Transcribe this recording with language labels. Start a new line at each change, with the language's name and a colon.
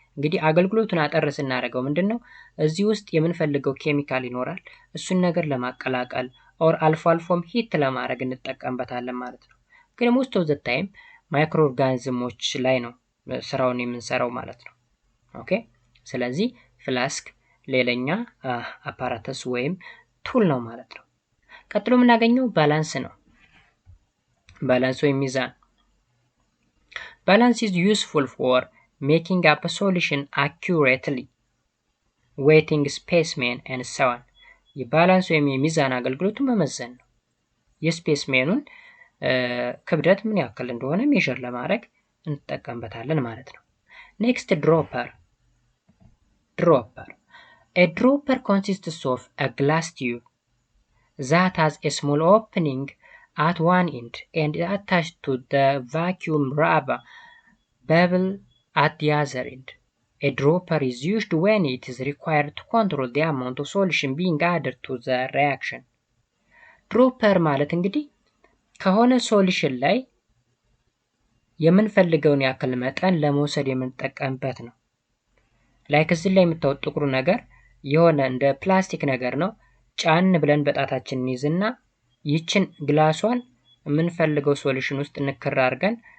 Amharic: እንግዲህ አገልግሎቱን አጠር ስናደርገው ምንድነው እዚህ ውስጥ የምንፈልገው ኬሚካል ይኖራል። እሱን ነገር ለማቀላቀል ኦር አልፎ አልፎም ሂት ለማድረግ እንጠቀምበታለን ማለት ነው። ግን
English: most of the time
Amharic: ማይክሮ ኦርጋኒዝሞች ላይ ነው ስራውን የምንሰራው ማለት ነው። ኦኬ ስለዚህ ፍላስክ ሌላኛ አፓራተስ ወይም ቱል ነው ማለት ነው። ቀጥሎ የምናገኘው ባላንስ ነው። ባላንስ ወይም ሚዛን።
English: Balance is useful for making up a solution accurately, weighting specimen and so on.
Amharic: የባላንስ ወይም የሚዛን አገልግሎቱ መመዘን ነው። የስፔስሜኑን ክብደት ምን ያክል እንደሆነ ሜዥር ለማድረግ እንጠቀምበታለን ማለት ነው። ኔክስት ድሮፐር።
English: A dropper consists of a glass tube that has a small opening at one end and attached to the vacuum rubber bubble at the other end. A dropper is used when it is required to control the amount of solution being added to the reaction.
Amharic: Dropper ማለት እንግዲህ ከሆነ ሶሉሽን ላይ የምንፈልገውን ያክል መጠን ለመውሰድ የምንጠቀምበት ነው። ላይክ እዚህ ላይ የምታዩት ጥቁሩ ነገር የሆነ እንደ ፕላስቲክ ነገር ነው። ጫን ብለን በጣታችን እንይዝና ይችን ግላሷን የምንፈልገው ሶሉሽን ውስጥ ንክር አድርገን